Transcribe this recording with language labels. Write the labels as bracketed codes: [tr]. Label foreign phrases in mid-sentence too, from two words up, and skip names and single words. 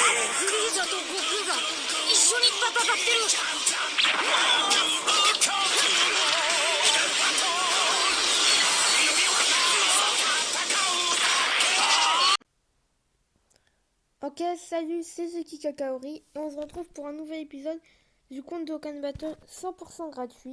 [ja] フリーザと悟空が一緒に戦ってる。 [fr] Ok, salut, c'est Zeki Kakaori et on se retrouve pour un nouvel épisode du compte de Dokkan Battle 100% gratuit.